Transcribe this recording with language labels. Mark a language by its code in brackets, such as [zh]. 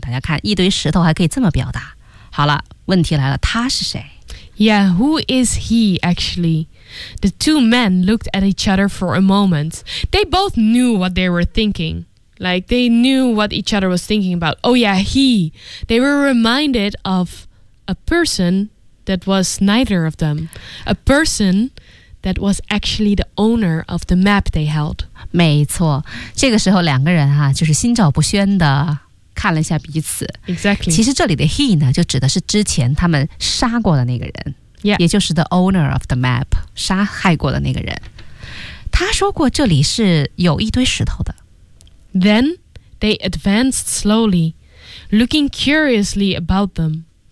[zh] 大家看，一堆石头还可以这么表达。好了，问题来了，他是谁 [en] ？Yeah, who is he actually? The two men looked at each other for a moment. They both knew what they were thinking. Like they knew what each other was thinking about. Oh yeah, he. They were reminded of a person that was neither of them. A person. That was actually the owner of the map they held. [zh] 没错，这个时候两个人哈、啊，就是心照不宣的看了一下彼此。 [en] Exactly. [zh] 其实这里的 he 呢，就指的是之前他们杀过的那个人， [en] yeah. [zh] 也就是 [en] the owner of the map， [zh] 杀害过的那个人。他说过这里是有一堆石头的。 [en] Then they advanced slowly, looking curiously about them.